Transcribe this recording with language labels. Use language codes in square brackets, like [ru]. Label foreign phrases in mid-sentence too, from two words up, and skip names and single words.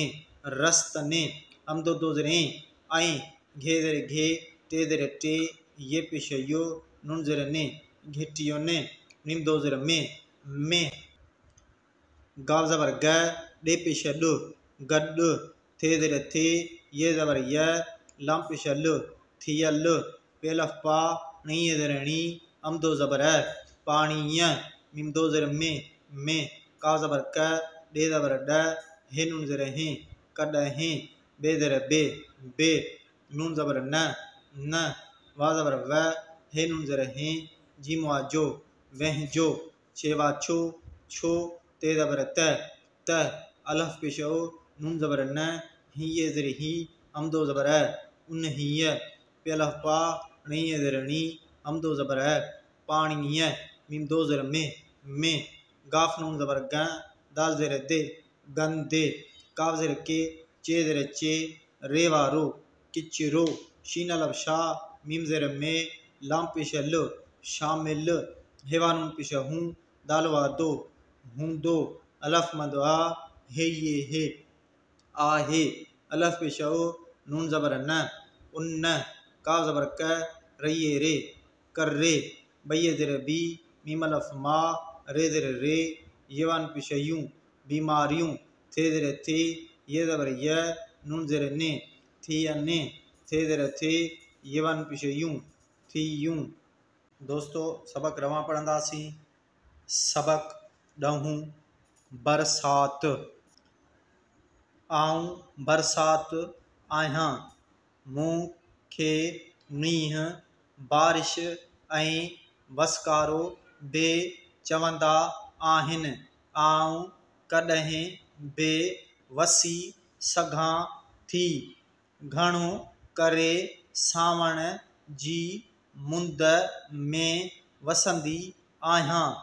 [sd] रस्तने हमदो दो ज़ेरें आई घे ज़ेर घे ते ज़ेर टे ये पेश यो नून ज़ेर ने घिटियो ने मीम दो ज़ेर में गाव ज़बर ग डे पेश ड गड थे ज़ेर थे ये ज़बर य लाम पेश ल थियल पेलफ पा नी ज़ेर नी हम दो ज़बर है पानी मीम दो ज़ेर में काव ज़बर क डे ज़बर ड हे नून ज़ेर हैं कड हैं बे ज़ेर बे नून ज़बर न वा ज़बर व हे नून ज़ेर हैं जीम वा जो वह जो शेवा छो ते ज़बर त अलफ पेश ओ नून ज़बर न ही ये ज़ेर ही हम दो ज़बर है उन ही पे अलफ पा नी ये ज़ेर नी हम दो ज़बर है पानी मीम दो ज़ेर में गाफ नून ज़बर ग दाल ज़ेर दे गंदे काव ज़ेर के चे ज़ेर चे रे वारो किचरो शीन अलफ शाह मीम ज़ेर में लाम पेश लो शामिल हेवा नून पेश हूँ दाल वा दो हूँ दो अलफ मद आ हे ये हे आ हे अलफ पेश ओ नून ज़बर न उन काव ज़बर क रये रे कर रे बये ज़ेर बी मीम अलफ मा रे ज़ेर रे येवान पेश यूँ बीमारियों थे ज़ेर थे ये ज़बर य नून ज़ेर ने थी ने थे ज़ेर थे येवान पेश यूँ थी यूँ। दोस्तों सबक रवा पढ़ंदासीं। सबक ॾहूं बरसात आऊं बरसात आहियां मूंखे मींहुं बारिश ऐं वसकारो बि चवंदा आहिनि आऊं कॾहिं बि वसी सघां थी घणो करे सावण जी मुंद में वसंदी आहियां